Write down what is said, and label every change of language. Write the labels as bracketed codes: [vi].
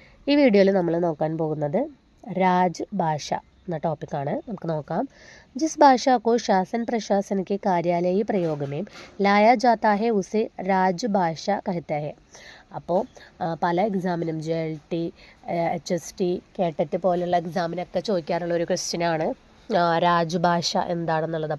[ml] ഈ വീഡിയോയിൽ നമ്മൾ നോക്കാൻ പോകുന്നത് രാജ്ഭാഷ എന്ന ടോപ്പിക്കാണ്. നമുക്ക് നോക്കാം. [hi] जिस भाषा को शासन प्रशासन के कार्यालयी प्रयोग में लाया जाता है उसे राजभाषा कहते हैं. [ml] അപ്പോൾ പല എക്സാമിനും JLT, HST, കേട്ടറ്റ് പോലുള്ള എക്സാമിനൊക്കെ ചോദിക്കാറുള്ള ഒരു ക്വസ്റ്റ്യനാണ് രാജ്ഭാഷ എന്താണെന്നുള്ളത്.